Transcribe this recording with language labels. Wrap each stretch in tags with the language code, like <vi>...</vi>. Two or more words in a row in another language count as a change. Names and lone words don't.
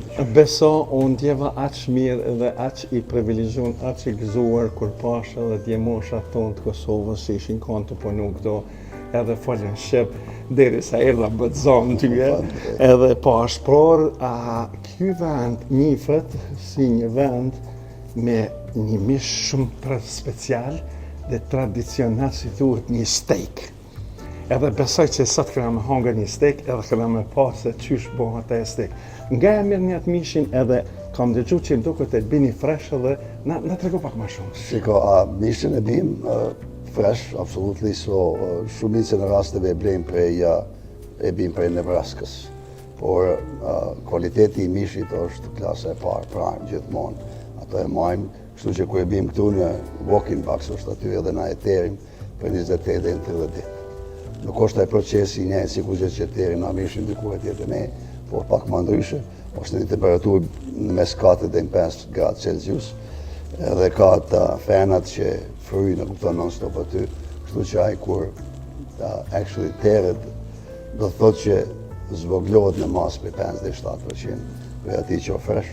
<sq>Beso, unë djeva aqë mirë dhe aqë i privilegjun, aqë i gëzuar kur pasha dhe djemosha tonë të Kosovës që ishin kanë të punu këto, edhe folën Shqip, deri sa erdha bëtëzon tyje, edhe pash, por ky vend njifët si një vend me një mish shumë special dhe tradicional si thuhet një steak. Edhe besoj që sot këna me hangër një steak edhe këna me pa se qysh bëhat e steak. Nga e mirë një atë mishin edhe kam dëgju që duket e bini fresh edhe na tregu pak ma shumë. Shiko, mishin e bim fresh, absolutely, so shumicën e rasteve e bim prej Nebraskës. Por kualiteti i mishit është klasa e parë, prime, gjithmonë. Ato e majmë, kështu që ku e bim këtu në</sq> <en>walk-in box</en> <sq>është aty edhe na e terim për 28 dhe 30 ditë. Nuk është ai procesi një si ku që terim na mishin diku e tjetë ne, por pak më ndryshe, është një temperaturë në mes 4 dhe 5 gradë Celsius, edhe ka të fenat që fryjnë, kupton non-stop aty, kështu që ai kur actually teret, do të thotë që zvoglohet në mas për 5 dhe 7% për ati që o fresh.</sq>